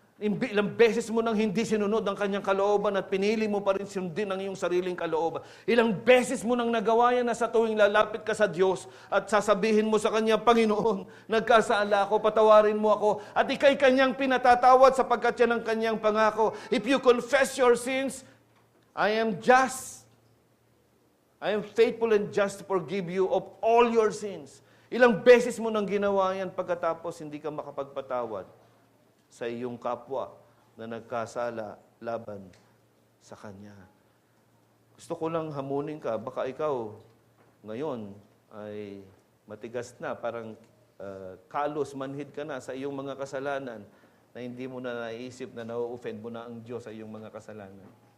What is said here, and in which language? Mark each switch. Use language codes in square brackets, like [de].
[tl] Ilang beses mo nang hindi sinunod ang Kanyang kalooban at pinili mo pa rin sundin ang iyong sariling kalooban. Ilang beses mo nang nagawa yan na sa tuwing lalapit ka sa Diyos at sasabihin mo sa Kanya, Panginoon, nagkasala ako, patawarin mo ako. At ika'y Kanyang pinatatawad sapagkat yan ang Kanyang pangako. [en] If you confess your sins, I am just. I am faithful and just to forgive you of all your sins. [tl] Ilang beses mo nang ginawa yan pagkatapos hindi ka makapagpatawad sa iyong kapwa na nagkasala laban sa Kanya. Gusto ko lang hamunin ka, baka ikaw ngayon ay matigas na, parang kalos, manhid ka na sa iyong mga kasalanan na hindi mo na naisip na na-offend mo na ang Diyos sa iyong mga kasalanan.